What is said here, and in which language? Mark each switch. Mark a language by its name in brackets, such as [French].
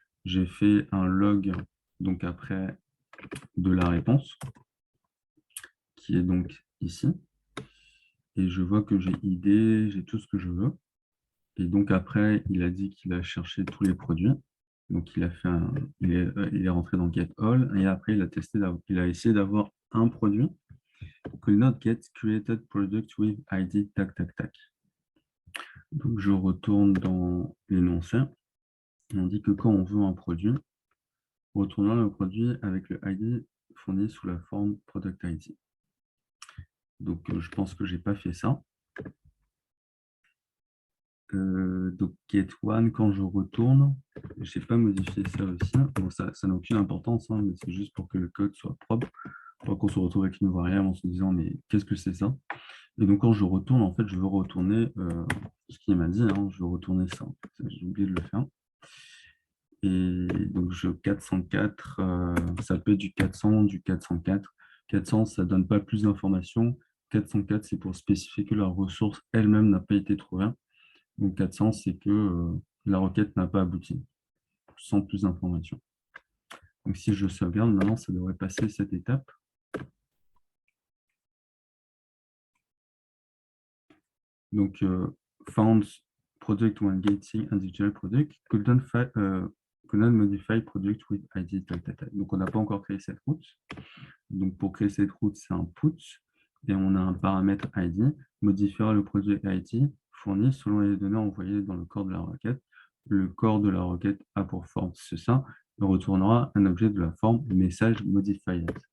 [French] J'ai fait un log donc après de la réponse qui est donc ici. Et je vois que j'ai ID, j'ai tout ce que je veux. Et donc après, il a dit qu'il a cherché tous les produits. Donc il est rentré dans get all et après il a essayé d'avoir un produit. [English] Could not get created product with ID tac tac tac. [French] Donc je retourne dans l'énoncé. On dit que quand on veut un produit, retournons le produit avec le ID fourni sous la forme product ID. Donc je pense que j'ai pas fait ça. Donc get one, quand je retourne, je n'ai pas modifié ça aussi. Bon, ça n'a aucune importance, hein, mais c'est juste pour que le code soit propre, pour qu'on se retrouve avec une variable en se disant mais qu'est-ce que c'est ça? Et donc quand je retourne, en fait, je veux retourner ce qu'il m'a dit, hein, je veux retourner ça. J'ai oublié de le faire. Et donc je 404, ça peut être du 400, du 404. 400, ça ne donne pas plus d'informations. 404, c'est pour spécifier que la ressource elle-même n'a pas été trouvée. Donc 400, c'est que la requête n'a pas abouti, sans plus d'informations. Donc si je sauvegarde, maintenant, ça devrait passer cette étape. Donc, [English] found product when getting individual product, could not modify product with ID. [French] Donc, on n'a pas encore créé cette route. Donc, pour créer cette route, c'est un put. Et on a un paramètre ID, modifiera le produit ID fourni selon les données envoyées dans le corps de la requête. Le corps de la requête a pour forme c'est ça, et retournera un objet de la forme message modified.